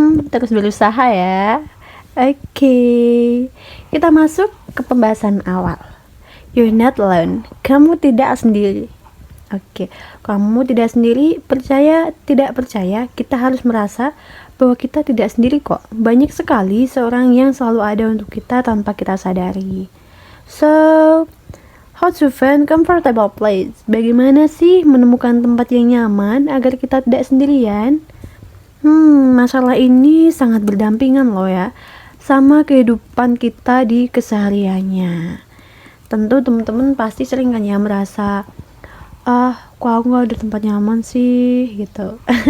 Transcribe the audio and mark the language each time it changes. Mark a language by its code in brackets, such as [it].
[id] Terus berusaha ya. Oke. Kita masuk ke pembahasan awal. [en] You're not alone. [id] Kamu tidak sendiri. Oke, kamu tidak sendiri, percaya tidak percaya, kita harus merasa bahwa kita tidak sendiri kok. Banyak sekali seorang yang selalu ada untuk kita tanpa kita sadari. [en] So, how to find comfortable place? [id] Bagaimana sih menemukan tempat yang nyaman agar kita tidak sendirian? Masalah ini sangat berdampingan loh ya, sama kehidupan kita di kesehariannya. Tentu teman-teman pasti sering kan ya merasa, kok aku gak ada tempat nyaman sih gitu.